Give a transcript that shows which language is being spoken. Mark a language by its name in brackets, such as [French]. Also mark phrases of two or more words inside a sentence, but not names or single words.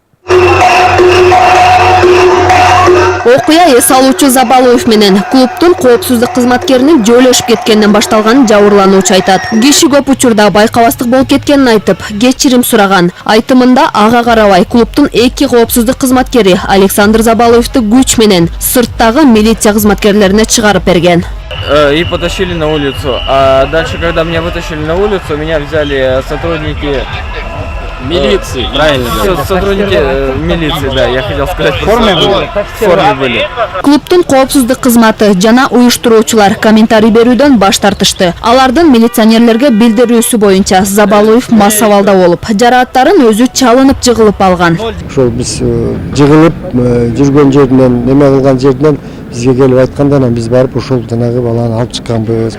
[Kyrgyz] Окуя эс алуучу Забалуев менен клубтун коопсуздук кызматкеринин жөөлөшүп кеткенинен башталганын жабырлануучу айтат. Киши көп учурда байкабастык болуп кеткенин айтып, кечирим сураган. Айтымында ага карабай клубтун 2 коопсуздук кызматкери Александр Забалуевду күч менен сырттагы милиция кызматкерлерине чыгарып берген. [Russian] И потащили на улицу. А дальше, когда меня вытащили на улицу, меня взяли сотрудники милиции. Правильно. Сотрудники милиции, да, я хотел сказать. В форме были. [Kyrgyz] Клубтун коопсуздук кызматы жана уюштуруучулар комментарий берүүдөн баш тартышты. Алардын милиционерлерге билдирүүсү боюнча Забалуев массавалда болуп, жарааттарын өзү чалынып жыгылып алган. Ошол биз жыгылып жүргөн жеринен, неме кылган жеринен бизге келип айтканда, анан биз барып ошол жанагы баланы алып чыкканбыз.